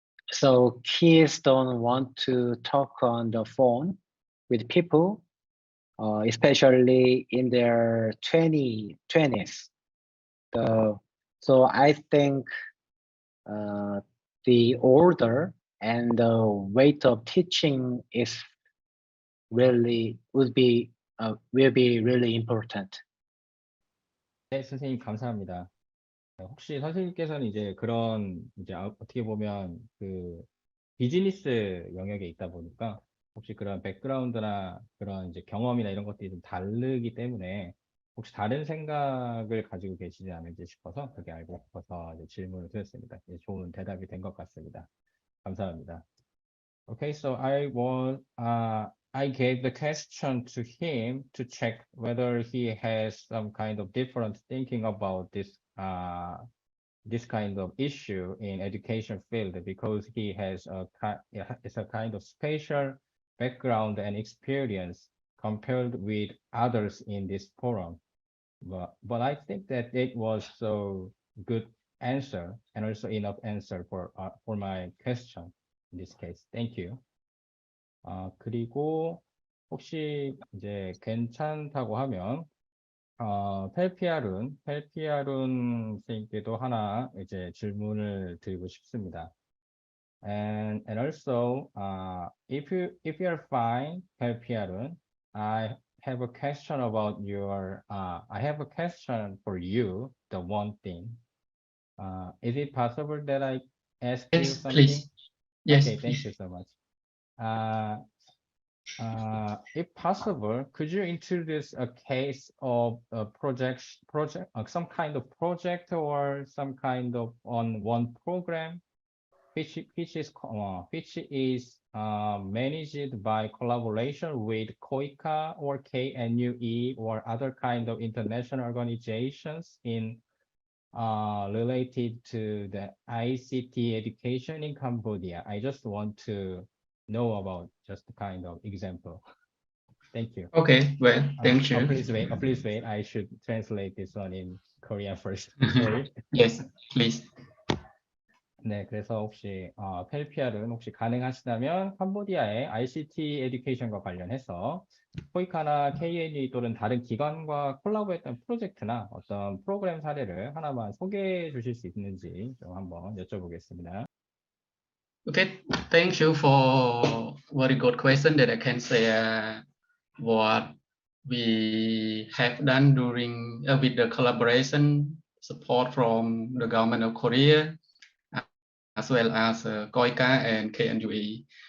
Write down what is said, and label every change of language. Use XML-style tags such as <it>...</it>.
<en>So kids don't want to talk on the phone with people, especially in their 20s. So I think the order and the weight of teaching will be really important.</en> <ko>네, 선생님 감사합니다. 혹시 선생님께서는 이제 그런 이제 어떻게 보면 그 비즈니스 영역에 있다 보니까 혹시 그런 백그라운드나 그런 이제 경험이나 이런 것들이 좀 다르기 때문에 혹시 다른 생각을 가지고 계시지 않을지 싶어서 그렇게 알고 싶어서 이제 질문을 드렸습니다. 이제 좋은 대답이 된 것 같습니다. 감사합니다.</ko> <en>Okay, so I gave the question to him to check whether he has some kind of different thinking about this kind of issue in education field because he has it's a kind of special background and experience compared with others in this forum. But I think that it was so good answer and also enough answer for my question in this case. Thank you.</en> <ko>그리고 혹시 이제 괜찮다고 하면 펠피아룬 선생님께도 하나 이제 질문을 드리고 싶습니다.</ko> <en>And also, if you're fine, 펠피아룬, I have a question about I have a question for you, the one thing. Is it possible that I ask you Yes, something? please. Yes, Okay, thank please. you so much. If possible, could you introduce a case of a project, some kind of project or some kind of on one program, which is managed by collaboration with COICA or KNUE or other kind of international organizations in related to the ICT education in Cambodia. I just want to know about just kind of example. Thank you. Okay, well, thank you. Please wait. I should translate this one in Korean first. Sorry. Yes, please.</en> <ko>네, 그래서 혹시 펠피알은 혹시 가능하시다면 캄보디아의 ICT 에듀케이션과 관련해서 포이카나 KNE 또는 다른 기관과 콜라보했던 프로젝트나 어떤 프로그램 사례를 하나만 소개해 주실 수 있는지 좀 한번 여쭤보겠습니다.</ko> <en>Okay, thank you for very good question that I can say what we have done during with the collaboration support from the government of Korea as well as COICA and KNUE.</en>